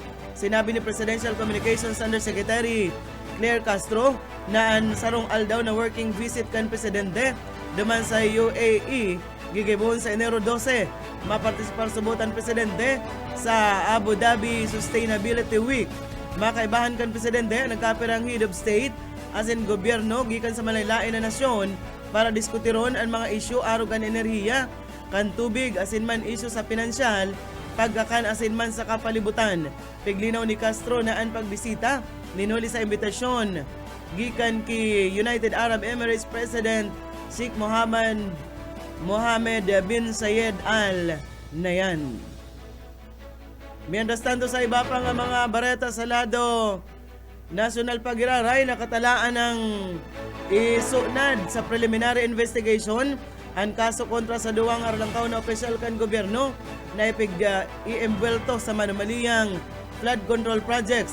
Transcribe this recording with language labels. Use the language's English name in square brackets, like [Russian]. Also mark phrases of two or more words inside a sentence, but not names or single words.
[Bikol] Sinabi ni Presidential Communications Undersecretary Claire Castro na ang sarong aldaw na [English] working visit [Bikol] kan Presidente duman sa UAE gigibuhon sa Enero 12. Mapartisipar subutan Presidente sa Abu Dhabi Sustainability Week. Makaibahan kan Presidente nagkapirang [English] head of state [Bikol] as in gobyerno gikan sa malaylain na nasyon para diskutiron ang mga isyu arugan enerhiya, kan tubig asin man isyu sa pinansyal, pagkakan asin man sa kapalibutan. Piglinaw ni Castro na ang pagbisita ninuli sa imbitasyon gikan ki United Arab Emirates President Sheikh Mohammed bin Zayed Al Nahyan. [Spanish] Mientras tanto [Bikol] sa iba pang mga bareta sa lado national pagiraray, nakatalaan ng isunad sa [English] preliminary investigation [Bikol] ang kaso kontra sa duwang arlangkaw na opisyal kan gobyerno na i-embwelto sa manumaliyang [English] flood control projects.